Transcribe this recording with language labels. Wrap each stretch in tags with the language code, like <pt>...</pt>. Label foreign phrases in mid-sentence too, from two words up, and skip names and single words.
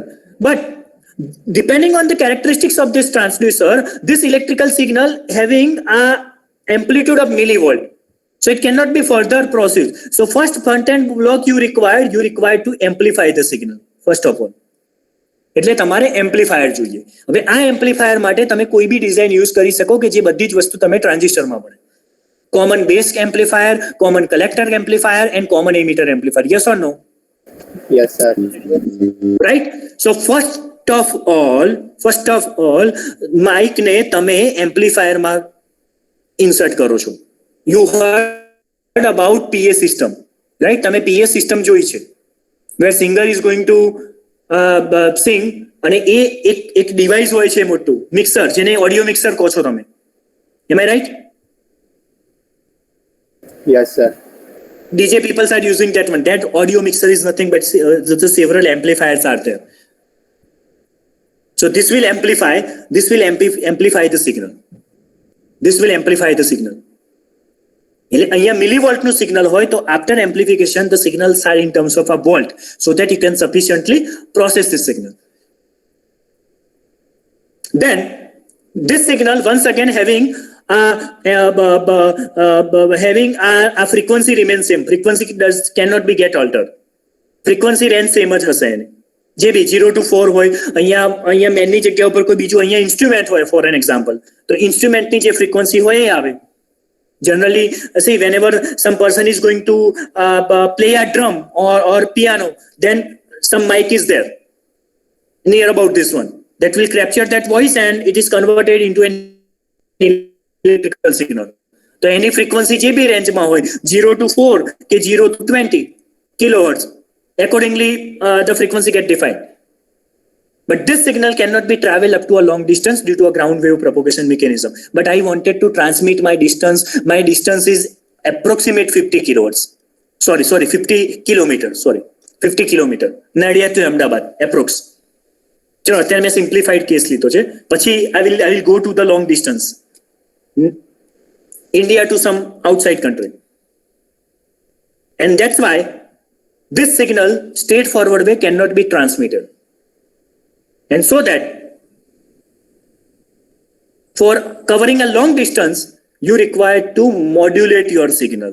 <en>But depending on the characteristics of this transducer, this electrical signal having a amplitude of millivolt. So it cannot be further processed. So first front end block you require to amplify the signal, first of all.</en> <gu>એટલે તમારે એમ્પ્લીફાયર જોઈએ. હવે આ એમ્પ્લીફાયર માટે તમે કોઈ બી</gu> <en>design use</en> <gu>કરી શકો કે જે બધી જ વસ્તુ તમે ટ્રાન્ઝિસ્ટરમાં મળે.</gu> <en>common base amplifier, common collector amplifier and common emitter amplifier. yes or no? Yes, sir. રાઈટ. so first of all mic</en> <gu>ને તમે એમ્પ્લીફાયરમાં ઇન્સર્ટ કરો છો.</gu> <en>you heard about PA system, right?</en> <gu>તમે</gu> <en>PA system</en> <gu>જોઈ છે,</gu> <en>where singer is going to sing</en> <gu>અને એ એક ડિવાઇસ હોય છે મોટું મિક્સર, જેને</gu> <en>audio mixer</en> <gu>કહો છો તમે.</gu> <en>am I right? Yes, sir. DJ peoples are using that one. That audio mixer is nothing but the several amplifiers are there. So this will amplify the signal. This will amplify the signal.</en> <gu>એટલે અહીંયા મિલીવોલ્ટનું સિગ્નલ હોય તો</gu> <en>after amplification the signals are in terms of a volt so that you can sufficiently process this signal. Then this signal once again having a frequency remains same. Frequency cannot be get altered. Frequency range same</en> <gu>જ હશે એની. જે બી 0 to 4 હોય, અહીંયા મેનની જગ્યા ઉપર કોઈ બીજું અહીંયા ઇન્સ્ટ્રુમેન્ટ હોય</gu> <en>for an example,</en> <gu>તો ઇન્સ્ટ્રુમેન્ટની જે ફ્રીક્વન્સી હોય એ આવે.</gu> <en>Generally, see, whenever some person is going to play a drum or piano, then some mic is there near about this one that will capture that voice and it is converted into an electrical signal. So any frequency</en> <gu>જે બી રેન્જમાં હોય</gu> <en>0 to 4 કે 0 to 20 kilohertz, accordingly the frequency get defined. But this signal cannot be travel up to a long distance due to a ground wave propagation mechanism. But I wanted to transmit my distance. My distance is approximate 50 kilohertz. Sorry, 50 kilometers. 50 kilometers. Nadia to Ahmedabad, approx.</en> <gu>ચલો અત્યારે મેં</gu> <en>simplified case</en> <gu>લીધો છે. પછી</gu> <en>I will go to the long distance. India to some outside country. And that's why this signal straightforward way cannot be transmitted. And so that for covering a long distance, you require to modulate your signal.</en>